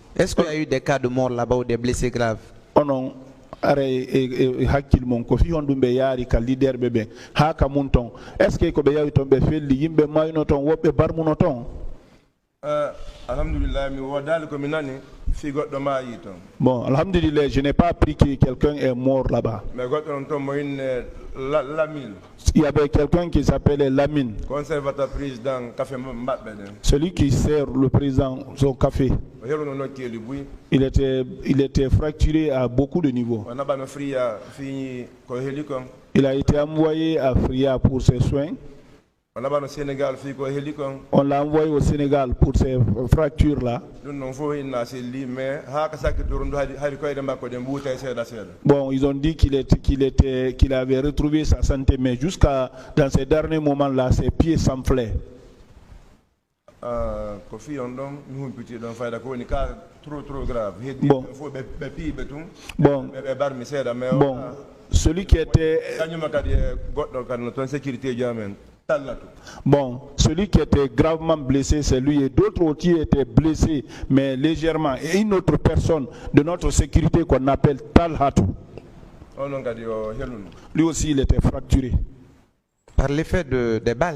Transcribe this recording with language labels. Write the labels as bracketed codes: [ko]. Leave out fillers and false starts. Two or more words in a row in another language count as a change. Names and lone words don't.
[fr] Est-ce qu'il y a eu des cas de mort là-bas ou des blessés graves? Oh non, [ff] are hakkil mon ko fi honɗum ɓe yaari ka leader ɓe ha ka mum ton [fr] est ce que [ff] ko ɓe yawi toon ɓe felli yimɓe mayno toon woɓɓe barmuno toon? Alhamdulillah, mi wodali ko mi nani fi goɗɗo maayi toon. [fr] Bon, alhamdulillah, je n'ai pas appris que quelqu'un est mort là-bas. [ff] Mais goɗɗo on toon mo inne Lamine. [fr] Il y avait quelqu'un qui s'appelait Lamine. Conservateur président café [ff] mbaɓɓe ɗen. [fr] Celui qui sert le président son café. [ff] O heɓuno nokkeli buy. [fr] Il était fracturé à beaucoup de niveaux. [ff] O naɓano Fria fi ko heli kon. [fr] Il a été envoyé à Fria pour ses soins. [ff] On naɓano Sénégal fi ko heli kon. [fr] On l'a envoyé au Sénégal pour ces fractures-là. [ff] Ɗum noon fof inna selli mais ha ka sakki toon hari koyɗe makko ɗe mbuuta seeɗa seeɗa. [fr] Bon, ils ont dit qu'il avait retrouvé sa santé, mais jusqu'à dans ces derniers moments-là, ses pieds s'enflaient. [ff] Ko fi on ɗon mi humpiti ɗon fayda ko woni ka [fr] trop grave. [ff] Heddi fof ɓe piiɓe tun. [fr] Bon, [ff] ɓe barmi seeɗa mais [fr] bon, celui qui était [ff] kañuma kadi e goɗɗo kadi no toon sécurité ji amen. [fr] Bon, celui qui était gravement blessé, c'est lui, et d'autres aussi étaient blessés, mais légèrement. Et une autre personne de notre sécurité qu'on appelle Talhatou. Lui aussi, il était fracturé. Par l'effet des balles?